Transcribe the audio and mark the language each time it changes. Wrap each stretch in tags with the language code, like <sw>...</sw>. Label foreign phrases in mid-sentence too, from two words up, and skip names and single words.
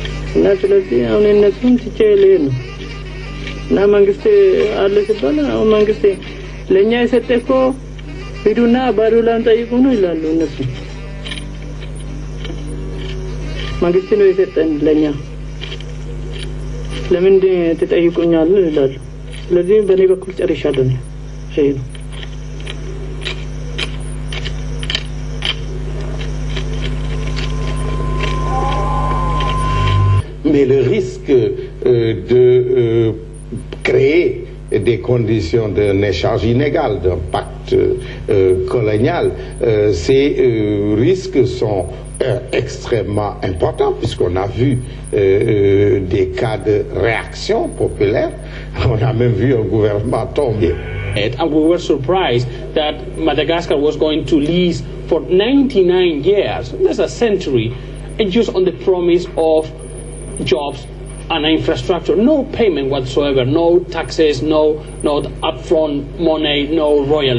<am>እና ስለዚህ አሁን እነሱን ትቼ ልሄድ ነው እና መንግስት አለ ሲባል አሁን መንግስት ለኛ የሰጠኮ ሂዱና ባዶላን ጠይቁ ነው ይላሉ እነሱ። መንግስት ነው የሰጠን ለኛ ለምን ትጠይቁኛል ይላሉ። ስለዚህ በኔ በኩል ጨርሻለሁ ነው ይሄ ነው።</am> <fr>Mais le risque de créer des conditions d'un échange inégal, d'un pacte colonial, ces risques sont extrêmement importants puisqu'on a vu des cas de réaction populaire. On a même vu un gouvernement tomber.</fr> <en>And we were surprised that Madagascar was going to lease for 99 years, that's a century, and just on the promise of jobs and infrastructure, no payment whatsoever, no taxes, no upfront money, no royalty.</en>